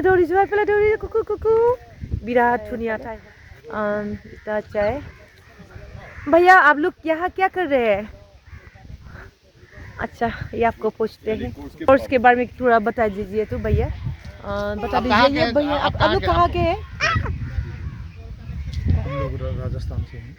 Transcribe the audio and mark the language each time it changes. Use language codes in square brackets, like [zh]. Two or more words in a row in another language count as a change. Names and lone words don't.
[as] দৌৰি যোৱা এইফালে দৌৰি কুকু কুকু বিৰাট ধুনীয়া ঠাই [hi] अच्छा है भैया आप लोग यहाँ क्या कर रहे हैं अच्छा ये आपको पूछते हैं कोर्स के बारे में थोड़ा बता दीजिए तो भैया बता दीजिए ये भैया आप लोग कहाँ के हैं हम लोग राजस्थान से हैं